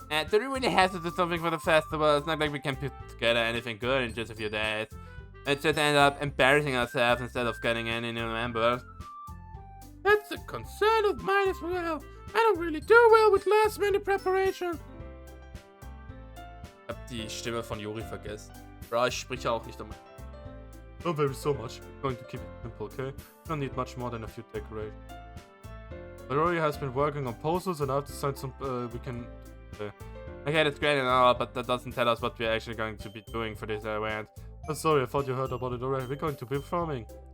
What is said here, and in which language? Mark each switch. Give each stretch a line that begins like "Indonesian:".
English: do we really have to do something for the festival? It's not like we can put together anything good in just a few days. Let's just end up embarrassing ourselves instead of getting any new members. That's a concern of mine as well. I don't really do well with last-minute preparation.
German: Ich hab die Stimme von Yuri vergessen. Bro, ich spreche auch nicht damit.
English: Don't worry so much. I'm going to keep it simple, okay? Don't need much more than a few decorations. Rory has been working on posters and I've designed some we can... Okay, that's great and all, but that doesn't tell us what we're actually going to be doing for this event. Oh, sorry, I thought you heard about it already. We're going to be performing.